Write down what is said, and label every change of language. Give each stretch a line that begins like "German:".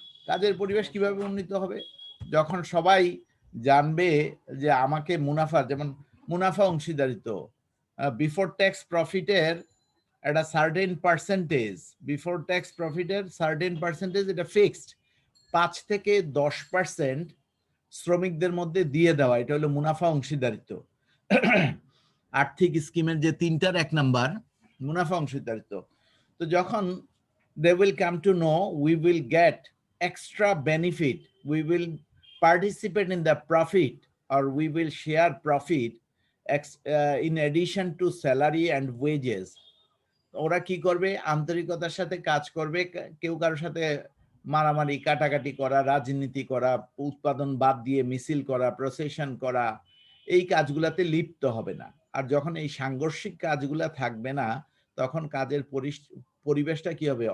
Bangla: কাজের পরিবেশ কিভাবে উন্নত হবে? যখন সবাই জানবে যে আমাকে মুনাফা, যেমন মুনাফা অংশীদারিত্ব, বিফোর ট্যাক্স প্রফিটের একটা সার্টেন পার্সেন্টেজ, বিফোর ট্যাক্স প্রফিটের সার্টেন পার্সেন্টেজ, এটা ফিক্সড 5 থেকে 10% শ্রমিকদের মধ্যে দিয়ে দেওয়া, এটা হলো মুনাফা অংশীদারিত্ব। আর্থিক স্কিমের যে 3টার 1 নাম্বার মুনাফা অংশীদারিত্ব। তো যখন
English: they will come to know, we will get extra benefit, we will participate in the profit, or we will share profit in addition to salary and wages.
Bangla: ওরা কি করবে? আন্তরিকতার সাথে কাজ করবে, কেউ কারোর সাথে মারামারি, কাটাকাটি করা, রাজনীতি করা, উৎপাদন বাদ দিয়ে মিছিল করা, প্রসেশন করা, এই কাজগুলাতে লিপ্ত হবে না। আর যখন এই সাংঘর্ষিক কাজগুলা থাকবে না, তখন কাজের পরিবেশটা কি হবে?